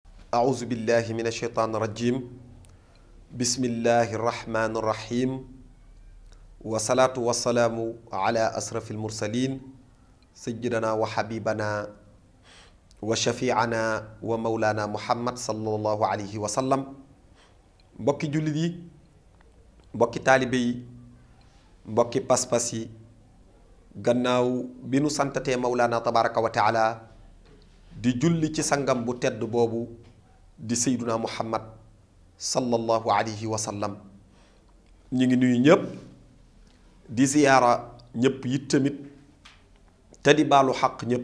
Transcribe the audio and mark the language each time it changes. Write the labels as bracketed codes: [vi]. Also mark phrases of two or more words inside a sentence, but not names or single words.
[ar] أعوذ بالله من الشيطان الرجيم بسم الله الرحمن الرحيم والصلاة والسلام على أشرف المرسلين سيدنا وحبيبنا وشفيعنا ومولانا محمد صلى الله عليه وسلم [wo] mbokki jullit yi mbokki taalibe yi mbokki pas-pas yi gannaaw bi nu santatee [ar] مولانا تبارك وتعالى [wo] di julli ci sangam bu tedd boobu di [ar] سيدنا محمد صلى الله عليه وسلم [wo] ñu ngi nuyu ñëpp di ziyaara ñëpp it tamit te di baalu xaq ñëpp